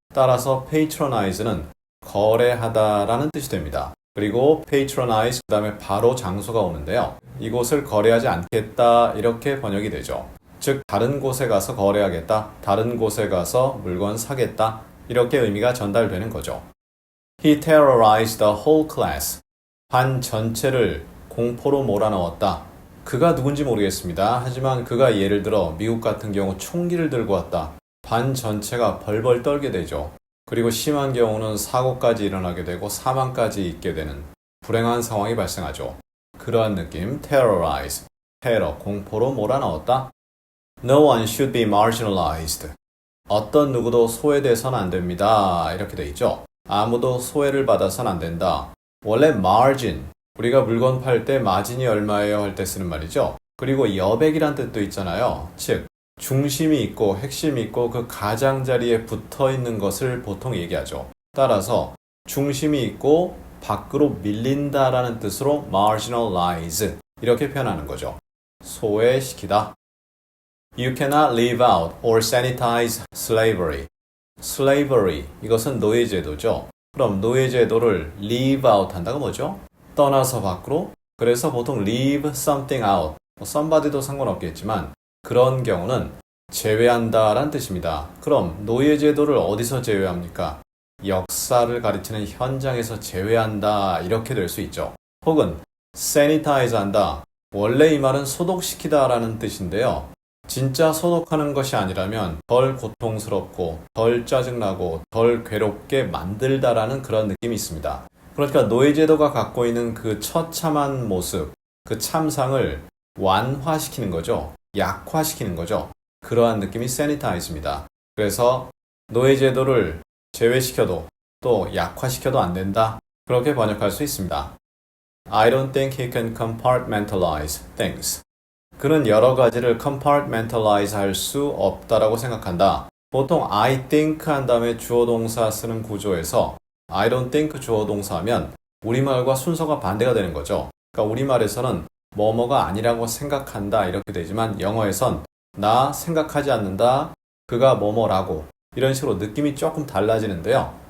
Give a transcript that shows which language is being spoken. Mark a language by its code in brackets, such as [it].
[ko] 따라서 patronize는 거래하다라는 뜻이 됩니다. 그리고 patronize 그 다음에 바로 장소가 오는데요. 이곳을 거래하지 않겠다 이렇게 번역이 되죠. 즉 다른 곳에 가서 거래하겠다, 다른 곳에 가서 물건 사겠다 이렇게 의미가 전달되는 거죠. [en] He terrorized the whole class. [ko] 반 전체를 공포로 몰아넣었다. 그가 누군지 모르겠습니다. 하지만 그가 예를 들어 미국 같은 경우 총기를 들고 왔다. 반 전체가 벌벌 떨게 되죠. 그리고 심한 경우는 사고까지 일어나게 되고 사망까지 있게 되는 불행한 상황이 발생하죠. 그러한 느낌, terrorize, 테러, 공포로 몰아넣었다. [en] No one should be marginalized. [ko] 어떤 누구도 소외돼서는 안 됩니다. 이렇게 돼 있죠. 아무도 소외를 받아선 안 된다. 원래 margin, 우리가 물건 팔 때 마진이 얼마예요 할 때 쓰는 말이죠. 그리고 여백이란 뜻도 있잖아요. 즉 중심이 있고 핵심이 있고 그 가장자리에 붙어 있는 것을 보통 얘기하죠. 따라서 중심이 있고 밖으로 밀린다라는 뜻으로 marginalize 이렇게 표현하는 거죠. 소외시키다. [en] You cannot leave out or sanitize slavery. [ko] slavery, 이것은 노예제도죠. 그럼 노예제도를 leave out 한다가 뭐죠? 떠나서 밖으로. 그래서 보통 [en] leave something out, [ko] somebody도 상관없겠지만 그런 경우는 제외한다 라는 뜻입니다. 그럼 노예제도를 어디서 제외합니까? 역사를 가리키는 현장에서 제외한다 이렇게 될 수 있죠. 혹은 sanitize 한다. 원래 이 말은 소독시키다 라는 뜻인데요. 진짜 소독하는 것이 아니라면 덜 고통스럽고 덜 짜증나고 덜 괴롭게 만들다라는 그런 느낌이 있습니다. 그러니까 노예제도가 갖고 있는 그 처참한 모습, 그 참상을 완화시키는 거죠. 약화시키는 거죠. 그러한 느낌이 sanitize입니다. 그래서 노예제도를 제외시켜도 또 약화시켜도 안 된다. 그렇게 번역할 수 있습니다. [en] I don't think he can compartmentalize things. [ko] 그는 여러 가지를 compartmentalize 할 수 없다라고 생각한다. 보통 I think 한 다음에 주어 동사 쓰는 구조에서 [en] I don't think [ko] 주어 동사하면 우리말과 순서가 반대가 되는 거죠. 그러니까 우리말에서는 뭐뭐가 아니라고 생각한다 이렇게 되지만 영어에선 나 생각하지 않는다, 그가 뭐뭐라고 이런 식으로 느낌이 조금 달라지는데요.